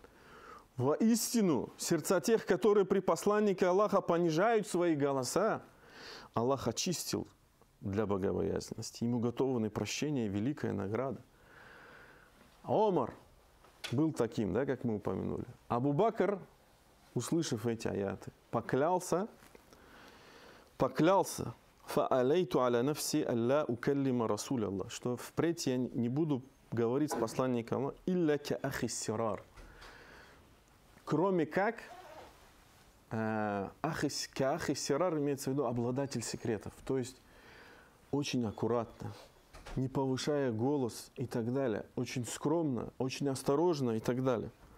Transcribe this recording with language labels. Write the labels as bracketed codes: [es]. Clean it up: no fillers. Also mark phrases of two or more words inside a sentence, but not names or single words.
[ru] «Воистину, сердца тех, которые при посланнике Аллаха понижают свои голоса, Аллах очистил для богобоязненности. Ему готовы прощение и великая награда». Омар был таким, да, как мы упомянули. Абу Бакр, услышав эти аяты, поклялся, [ar] «فآليت على نفسي ألا أكلم رسول الله», [ru] что впредь я не буду говорить с посланником Аллаха [ar] «إلا كأخي السرار», [ru] кроме как [ar] أخي السرار [ru] имеется в виду обладатель секретов, то есть очень аккуратно, не повышая голос и так далее, очень скромно, очень осторожно и так далее.